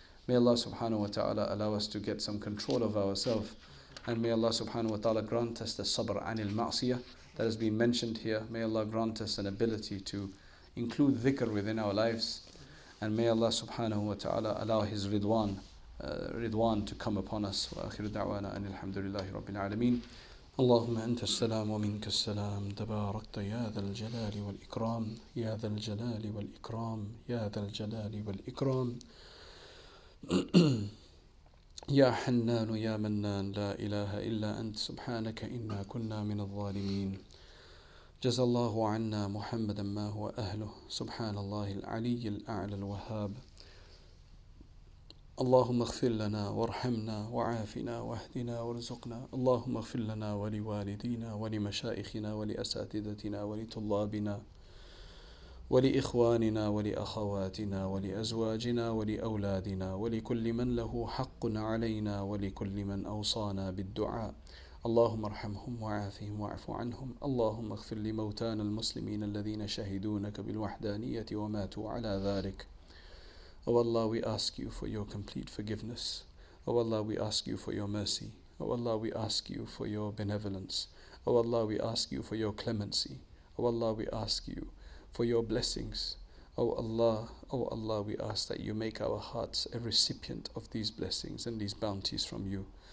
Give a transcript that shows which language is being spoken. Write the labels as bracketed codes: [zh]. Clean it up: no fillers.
[en] May Allah subhanahu wa ta'ala allow us to get some control of ourselves, and may Allah subhanahu wa ta'ala grant us the sabr anil ma'siyah that has been mentioned here. May Allah grant us an ability to include dhikr within our lives, and may Allah subhanahu wa ta'ala allow His ridwan to come upon us. [ar] Wa akhiru da'wana anil hamdulillahi rabbil alameen. اللهم أنت السلام ومنك السلام تباركت يا ذا الجلال والإكرام يا ذا الجلال والإكرام يا ذا الجلال والإكرام يا حنان يا منان لا إله إلا أنت سبحانك إنا كنا من الظالمين جزى الله عنا محمدا ما هو أهله سبحان الله العلي الأعلى الوهاب اللهم اغفر لنا وارحمنا وعافنا واهدنا وارزقنا اللهم اغفر لنا ولوالدينا ولمشائخنا ولأساتذتنا ولطلابنا ولإخواننا ولأخواتنا ولأزواجنا ولأولادنا ولكل من له حق علينا ولكل من أوصانا بالدعاء اللهم ارحمهم وعافهم واعف عنهم اللهم اغفر لموتانا المسلمين الذين شهدونك بالوحدانية وماتوا على ذلك. [en] O Allah, we ask you for your complete forgiveness. O Allah, we ask you for your mercy. O Allah, we ask you for your benevolence. O Allah, we ask you for your clemency. O Allah, we ask you for your blessings. O Allah, we ask that you make our hearts a recipient of these blessings and these bounties from you.